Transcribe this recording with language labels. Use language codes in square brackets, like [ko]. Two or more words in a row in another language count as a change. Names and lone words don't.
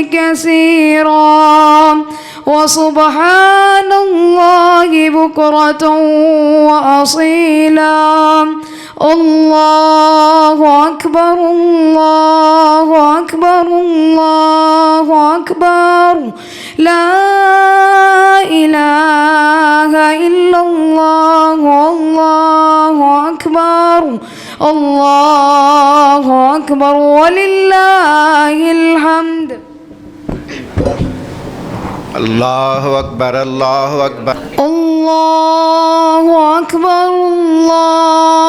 [ar] كثيرا وسبحان الله بكرة وأصيلا الله أكبر الله أكبر الله أكبر لا إله إلا الله الله أكبر الله أكبر ولله الحمد اللہ اکبر اللہ اکبر الله أكبر الله